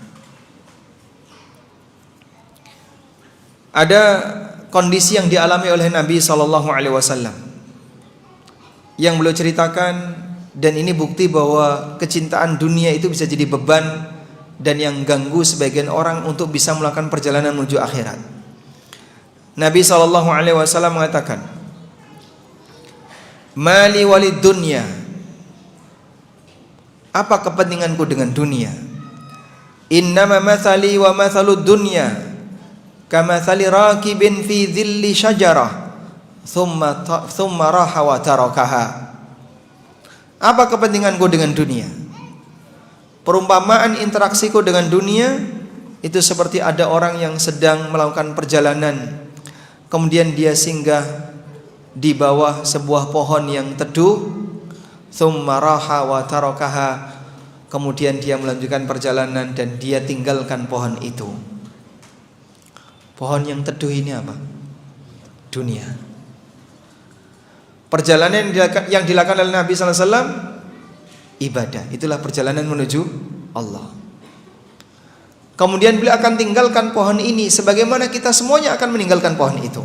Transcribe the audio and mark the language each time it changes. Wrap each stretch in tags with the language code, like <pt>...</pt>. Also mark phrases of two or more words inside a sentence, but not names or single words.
<id>Ada kondisi yang dialami oleh Nabi</id> <ar>صلى الله عليه وسلم</ar> <id>yang beliau ceritakan, dan ini bukti bahwa kecintaan dunia itu bisa jadi beban dan yang ganggu sebagian orang untuk bisa melakukan perjalanan menuju akhirat. Nabi</id> <ar>صلى الله عليه وسلم</ar> <id>mengatakan,</id> <ar>"ما لي وللدنيا."</ar> <id>Apa kepentinganku dengan dunia?</id> <ar>إنما مثلي ومثل الدنيا كمثل راكب في ظل شجرة ثم راح وتركها.</ar> <id>Apa kepentinganku dengan dunia? Perumpamaan interaksiku dengan dunia itu seperti ada orang yang sedang melakukan perjalanan, kemudian dia singgah di bawah sebuah pohon yang teduh,</id> <ar>ثم راح وتركها,</ar> <id>kemudian dia melanjutkan perjalanan dan dia tinggalkan pohon itu. Pohon yang teduh ini apa? Dunia. Perjalanan yang dilakukan oleh Nabi</id> <ar>صلى الله عليه وسلم</ar> <id>ibadah. Itulah perjalanan menuju Allah. Kemudian beliau akan tinggalkan pohon ini sebagaimana kita semuanya akan meninggalkan pohon itu.</id>